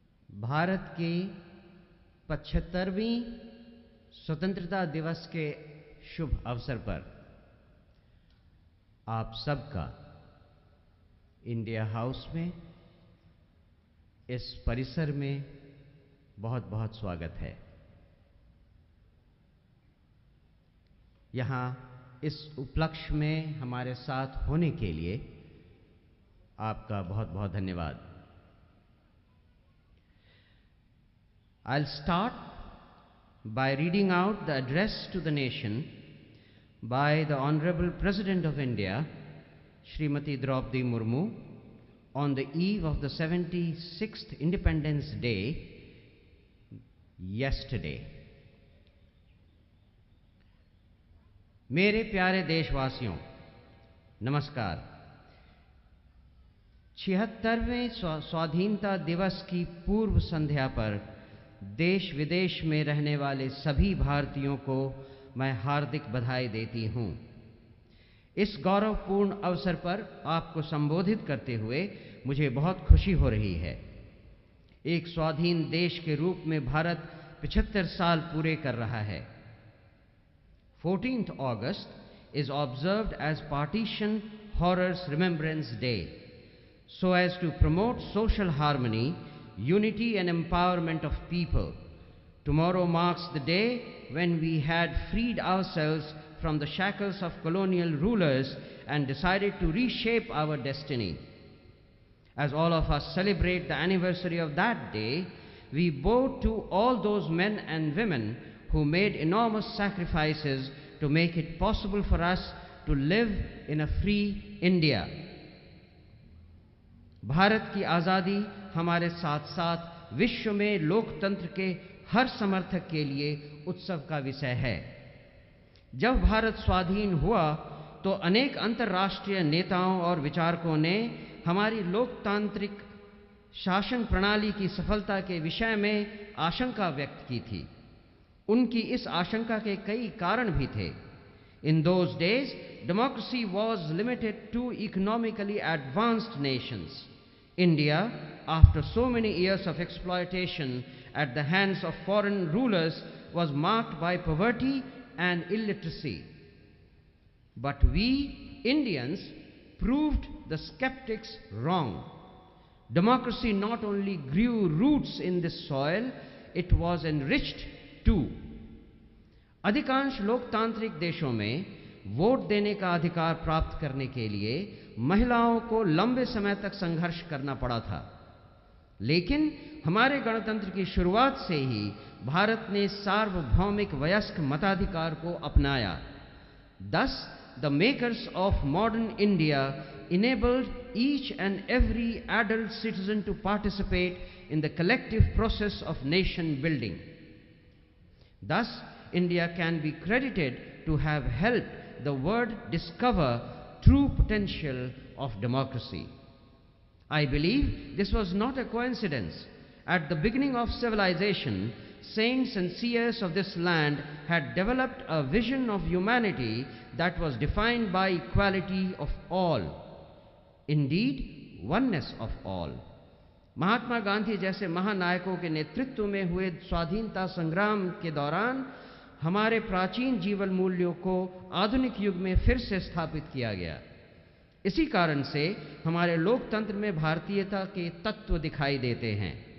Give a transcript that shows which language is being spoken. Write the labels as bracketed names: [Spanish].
[Hindi] भारत की 75वीं स्वतंत्रता दिवस के शुभ अवसर पर आप सबका इंडिया हाउस में, इस परिसर में बहुत बहुत स्वागत है। यहाँ इस उपलक्ष्य में हमारे साथ होने के लिए आपका बहुत बहुत धन्यवाद। [English] I'll start by reading out the address to the nation by the Honorable President of India, Srimati Draupadi Murmu, on the eve of the 76th Independence Day yesterday. [Hindi] मेरे प्यारे देशवासियों, नमस्कार। 76वें स्वाधीनता दिवस की पूर्व संध्या पर देश विदेश में रहने वाले सभी भारतीयों को मैं हार्दिक बधाई देती हूं। इस गौरवपूर्ण अवसर पर आपको संबोधित करते हुए मुझे बहुत खुशी हो रही है। एक स्वाधीन देश के रूप में भारत 75 साल पूरे कर रहा है। [English] 14th August is observed as Partition Horrors Remembrance Day, so as to promote social harmony, unity and empowerment of people. Tomorrow marks the day when we had freed ourselves from the shackles of colonial rulers and decided to reshape our destiny. As all of us celebrate the anniversary of that day, we bow to all those men and women who made enormous sacrifices to make it possible for us to live in a free India. [Hindi] Bharat की आज़ादी हमारे साथ साथ विश्व में लोकतंत्र के हर समर्थक के लिए उत्सव का विषय है। जब भारत स्वाधीन हुआ तो अनेक अंतर्राष्ट्रीय नेताओं और विचारकों ने हमारी लोकतांत्रिक शासन प्रणाली की सफलता के विषय में आशंका व्यक्त की थी। उनकी इस आशंका के कई कारण भी थे। [English] In those days, democracy was limited to economically advanced nations. India, after so many years of exploitation at the hands of foreign rulers, was marked by poverty and illiteracy. But we, Indians, proved the skeptics wrong. Democracy not only grew roots in this soil, it was enriched too. [Hindi] अधिकांश लोकतांत्रिक देशों में vote देने का अधिकार प्राप्त करने के लिए महिलाओं को लंबे समय तक संघर्ष करना पड़ा था, लेकिन हमारे गणतंत्र की शुरुआत से ही भारत ने सार्वभौमिक वयस्क मताधिकार को अपनाया। [English] Thus, the makers of modern India enabled each and every adult citizen to participate in the collective process of nation building. Thus, India can be credited to have helped the world discover true potential of democracy. I believe this was not a coincidence. At the beginning of civilization, saints and seers of this land had developed a vision of humanity that was defined by equality of all, indeed oneness of all. [Hindi] Mahatma Gandhi जैसे महानायकों के नेतृत्व में हुए स्वाधीनता संग्राम के दौरान हमारे प्राचीन जीवन मूल्यों को आधुनिक युग में फिर से स्थापित किया गया। इसी कारण से हमारे लोकतंत्र में भारतीयता के तत्व दिखाई देते हैं।